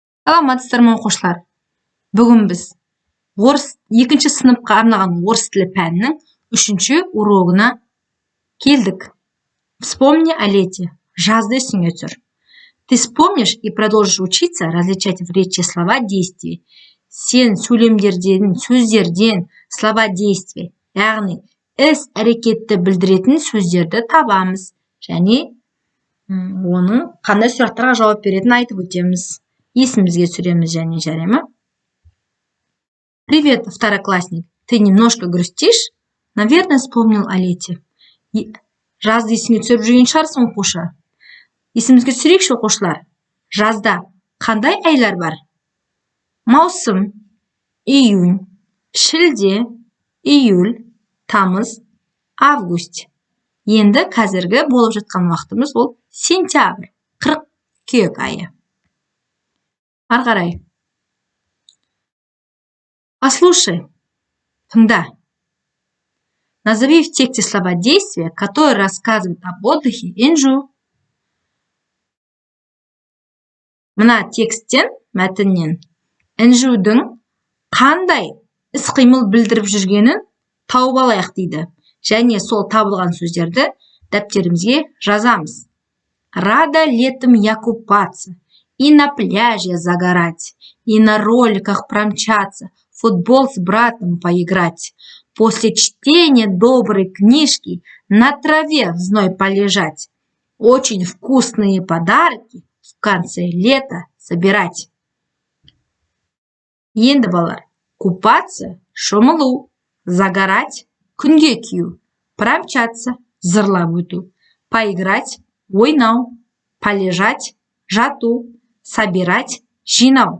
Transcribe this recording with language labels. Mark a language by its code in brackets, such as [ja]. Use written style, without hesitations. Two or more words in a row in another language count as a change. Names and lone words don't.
[kk] Саламатсыздар ма оқушылар? Бүгін біз екінші сыныпқа арналған орыс тілі пәнінің 3-ші урогына келдік. [ru] Вспомни о лете. [kk] Жазды есіңе түсір. [ru] Ты вспомнишь и продолжишь учиться различать в речи слова действий. [kk] Сен сөйлемдерден, сөздерден [ru] слова действий, [kk] яғни іс-әрекетті білдіретін сөздерді табамыз. Және оның қандай сұрақтарға жауап беретінін айтып өтеміз. Есімізге түсіреміз және жарема. [ru] Привет, второклассник. Ты немножко грустишь? Наверное, вспомнил о лете. [kk] Жазды есіңе түсіріп жүрген шығарсың, оқушы. Есімізге түсірейікші, оқушылар. Жазда қандай айлар бар? Маусым, июнь, шілде, июль, тамыз, август. Енді қазіргі болып жатқан уақытымыз ол сентябрь, қыркүйек айы. Ары қарай. Послушай, тыңда. [ru] Назови в тексте слова действия, которые рассказывают об отдыхе Энжу. [kk] Мына тексттен, мәтіннен, Энжудің қандай іс-қимыл білдіріп жүргенін тауып алайық дейді. Және сол табылған сөздерді дәптерімізге жазамыз. [ru] Рада летом я купаться, и на пляже загорать, и на роликах промчаться, футбол с братом поиграть. После чтения доброй книжки на траве в зной полежать. Очень вкусные подарки в конце лета собирать. [kk] Енді балар, купаться, шомылу, загорать, күнге кию, промчаться, зырлап өту, поиграть, ойнау, полежать, жату, собирать, жинау.